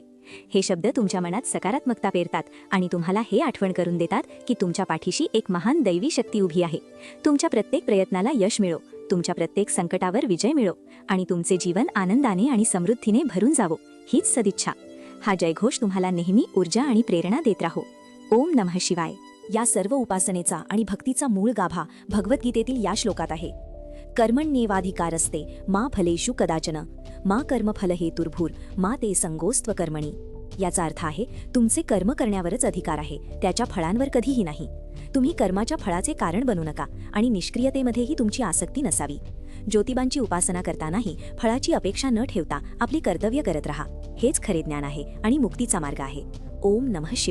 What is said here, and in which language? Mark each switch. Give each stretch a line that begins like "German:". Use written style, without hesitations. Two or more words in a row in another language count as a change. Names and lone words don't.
Marathi: हे शब्द तुमच्या मनात सकारात्मकता पेरतात आणि तुम्हाला हे आठवण करून देतात की तुमच्या पाठीशी एक महान दैवी शक्ती उभी आहे. तुमच्या प्रत्येक प्रयत्नाला यश मिळो, तुमच्या प्रत्येक संकटावर विजय मिळो आणि तुमचे जीवन आनंदाने आणि समृद्धीने भरून जावो, हीच सदिच्छा. हा जयघोष तुम्हाला नेहमी ऊर्जा आणि प्रेरणा देत राहो.
Sanskrit: ओम नमः शिवाय.
Marathi: या सर्व उपासनेचा आणि भक्तीचा मूळ गाभा भगवद्गीतेतील या श्लोकात आहे.
Sanskrit: कर्मण्येवाधिकारस्ते मा फलेषु कदाचन मा कर्मफल हेतुर्भूर मा ते संगोस्त्व कर्मणी.
Marathi: याचा अर्थ आहे तुमचे कर्म करण्यावरच अधिकार आहे, त्याच्या फळांवर कधीही नाही. तुम्ही कर्माच्या फळाचे कारण बनू नका आणि निष्क्रियतेमध्येही तुमची आसक्ती नसावी. ज्योतिबांची उपासना करतानाही फळाची अपेक्षा न ठेवता आपली कर्तव्य करत राहा. हेच खरे ज्ञान आहे आणि मुक्तीचा मार्ग आहे.
Sanskrit: ओम नमः शिवाय.